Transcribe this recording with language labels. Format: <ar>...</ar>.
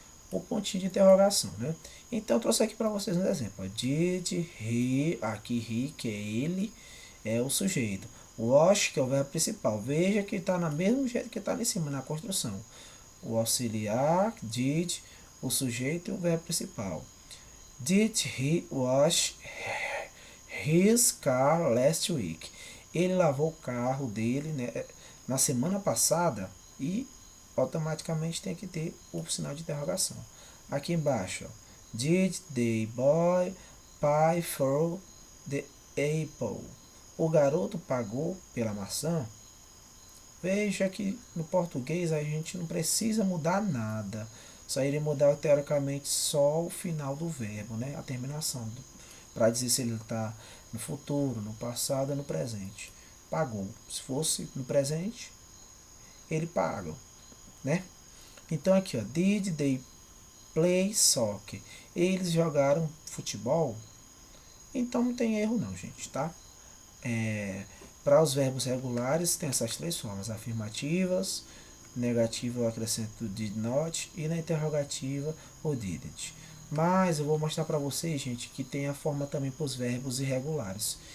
<pt>O pontinho de interrogação, né? Então eu trouxe aqui para vocês um exemplo. Did he, aqui he, que é ele, é o sujeito. Wash, que é o verbo principal. Veja que está no mesmo jeito que está ali em cima, na construção. O auxiliar, did, o sujeito e o verbo principal.</pt> <en>Did he wash his car last week?</en> <pt>Ele lavou o carro dele, né, na semana passada, e automaticamente tem que ter o sinal de interrogação. Aqui embaixo, ó,</pt> <en>did the boy pay for the apple?</en> <pt>O garoto pagou pela maçã? Veja que no português a gente não precisa mudar nada. Só iria mudar teoricamente só o final do verbo, né? A terminação. Para dizer se ele está no futuro, no passado ou no presente. Pagou. Se fosse no presente, ele paga, né? Então aqui, ó,</pt> <en>did they play soccer?</en> <pt>Eles jogaram futebol? Então não tem erro não, gente, tá? Para os verbos regulares tem essas três formas: afirmativas, negativa eu acrescento did not, e na interrogativa o didn't. Mas eu vou mostrar para vocês, gente, que tem a forma também para os verbos irregulares.</pt>